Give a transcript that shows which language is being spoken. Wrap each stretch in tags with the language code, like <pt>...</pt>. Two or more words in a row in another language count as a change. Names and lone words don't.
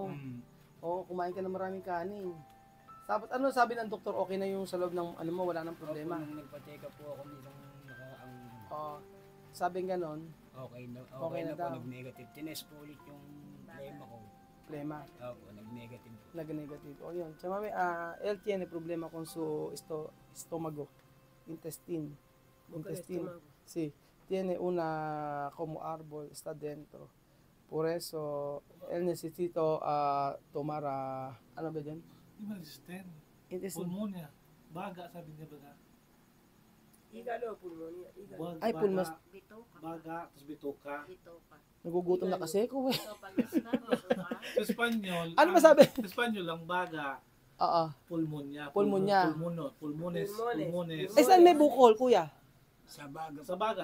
<tl>Oo, kumain ka ng maraming kanin. Ano sabi ng doktor, okay na yung sa loob ng ano mo, wala nang problema. Opo, nung nagpa-check up po ako nitong nakaraang Sabi ganon, okay na Okay na po, daw. nag-negative. Tinest po ulit yung lema ko. problema. Opo, nag-negative po. Nag-negative. O yun. Chamame,</tl> <es>él tiene problema con su estómago,</es> <en>intestine. Intestine.</en> <es>Sí, tiene una como árbol, está dentro. Por eso, él necesita tomar,</es> <tl>ano ba dyan?</tl> <en>Imagine, Intestine.</en> <tl>pulmonya. Baga, sabi niya baga.</tl> <es>Hígado, pulmonia, hígado. Ay, pulmos.</es> <tl>Bituka. Baga, tapos bituka. Bituka. Nagugutom na kasi ako eh. So, pag isda, bituka. Sa Espanyol, Ano ba sabi? Sa Espanyol ang baga, Oo. pulmonya. Pulmonya.</tl> <es>Pulmones. Pulmones. Pulmones.</es> <tl>Eh, saan may bukol, kuya? Sa baga Sa baga.</tl>